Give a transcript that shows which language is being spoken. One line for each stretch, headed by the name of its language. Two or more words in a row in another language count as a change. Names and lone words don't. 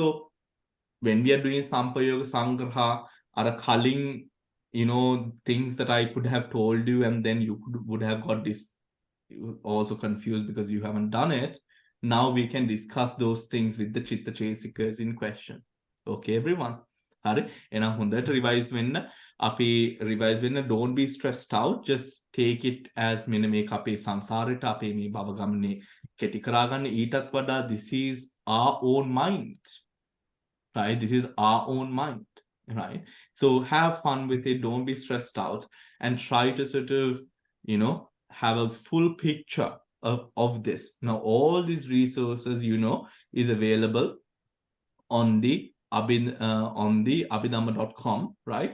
English: When we are doing
Pali: Sampayoga Sangraha,
English: are calling things that I could have told you and then you would have got this also confused because you haven't done it. Now we can discuss those things with the
Pali: chitta chesikas
English: in question. Okay, everyone? Hari?
Sinhala: එන හොඳට revise වෙන්න. Api revise wenna.
English: Don't be stressed out. Just take it as
Sinhala: මෙන්න මේක අපි සංසාරිත අපි මේ භවගමනේ කැටි කරගන්නේ ඊටත් වඩා
English: this is our own mind. right? This is our own mind, right? So have fun with it. Don't be stressed out, and try to sort of, have a full picture of this. Now, all these resources, is available on the abhidhamma.com, right?